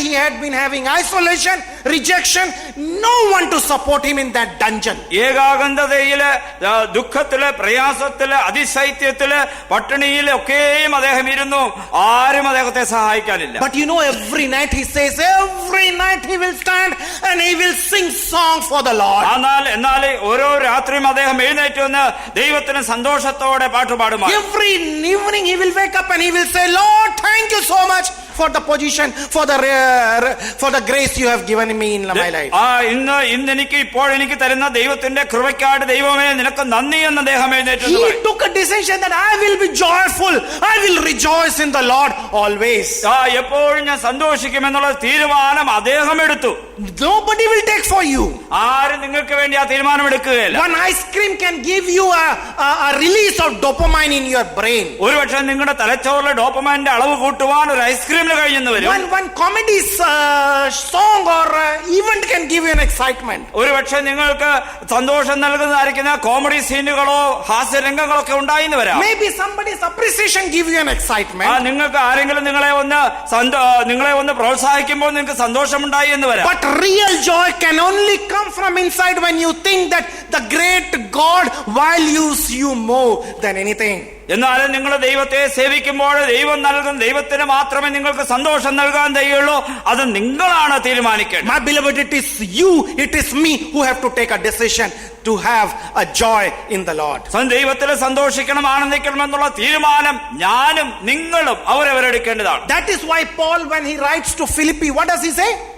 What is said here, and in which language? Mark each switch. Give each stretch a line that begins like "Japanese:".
English: He had been having isolation, rejection. No one to support him in that dungeon.
Malayalam: ഏകാന്തതയില്, ദുഃഖത്തില്, പ്രയാസത്തില്, അതിശൈത്യത്തില്, പട്ടിണിയില് ഒക്കെയും അദ്ദേഹം ഇരുന്നു. ആരും അദ്ദേഹത്തെ സഹായിക്കാനില്ല.
English: But you know, every night he says, every night he will stand and he will sing song for the Lord.
Malayalam: എന്നാൽ ഓരോ രാത്രിയും അദ്ദേഹം എഴുന്നേറ്റ് വന്ന് ദൈവത്തിന് സന്തോഷത്തോടെ പാട്ടുപാടുമായിരുന്നു.
English: Every evening he will wake up and he will say, Lord, thank you so much for the position, for the grace you have given me in my life.
Malayalam: ഇന്ന് എനിക്ക് തരുന്ന ദൈവത്തിന്റെ കൃപയ്ക്കായിട്ട് ദൈവമേ നിനക്ക് നന്ദി എന്ന് അദ്ദേഹം എഴുന്നേറ്റ്.
English: He took a decision that I will be joyful. I will rejoice in the Lord always.
Malayalam: എപ്പോഴും ഞാൻ സന്തോഷിക്കുമെന്നുള്ള തീരുമാനം അദ്ദേഹം എടുത്തു.
English: Nobody will take for you.
Malayalam: ആരും നിങ്ങൾക്ക് വേണ്ടി ആ തീരുമാനം എടുക്കുകയില്ല.
English: One ice cream can give you a release of dopamine in your brain.
Malayalam: ഒരുപക്ഷെ നിങ്ങളുടെ തലച്ചോറിലെ ഡോപ്പമൈന്റെ അളവ് കൂട്ടുവാൻ ഒരു ഐസ്ക്രീമിന് കഴിഞ്ഞെന്ന് വരും.
English: One comedy song or event can give you an excitement.
Malayalam: ഒരുപക്ഷെ നിങ്ങൾക്ക് സന്തോഷം നൽകുന്നതായിരിക്കുന്ന കോമഡി സീനുകളോ ഹാസ്യരംഗങ്ങളോ ഒക്കെ ഉണ്ടായിന്ന് വരാം.
English: Maybe somebody's appreciation give you an excitement.
Malayalam: നിങ്ങൾക്ക് ആരെങ്കിലും നിങ്ങളെ ഒന്ന് പ്രോത്സാഹിക്കുമ്പോൾ നിങ്ങൾക്ക് സന്തോഷമുണ്ടായി എന്ന് വരാം.
English: But real joy can only come from inside when you think that the great God values you more than anything.
Malayalam: എന്നാലും നിങ്ങൾ ദൈവത്തെ സേവിക്കുമ്പോൾ ദൈവം നൽകുന്ന ദൈവത്തിന് മാത്രമേ നിങ്ങൾക്ക് സന്തോഷം നൽകാൻ കഴിയുള്ളൂ. അത് നിങ്ങളാണ് തീരുമാനിക്കേണ്ടത്.
English: My beloved, it is you, it is me who have to take a decision to have a joy in the Lord.
Malayalam: ദൈവത്തിൽ സന്തോഷിക്കണം, ആനന്ദിക്കണം എന്നുള്ള തീരുമാനം ഞാനും നിങ്ങളും അവരവരെടുക്കേണ്ടതാണ്.
English: That is why Paul, when he writes to Philippi, what does he say?